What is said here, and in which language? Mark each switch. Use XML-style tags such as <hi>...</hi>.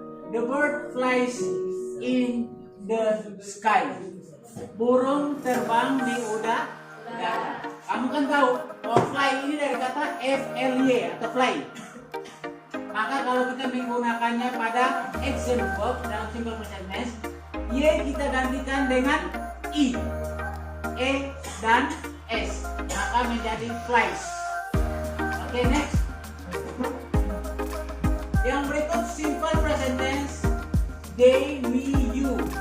<en>The bird flies in the sky.</en> <id>Burung terbang di udara. Kamu kan tahu bahwa fly ini dari kata fly atau fly. Maka kalau kita menggunakannya pada action verb dalam simple present tense, y kita gantikan dengan i, e dan s, maka menjadi flies. Oke, next. Yang berikut simple present tense they, we, you.</id>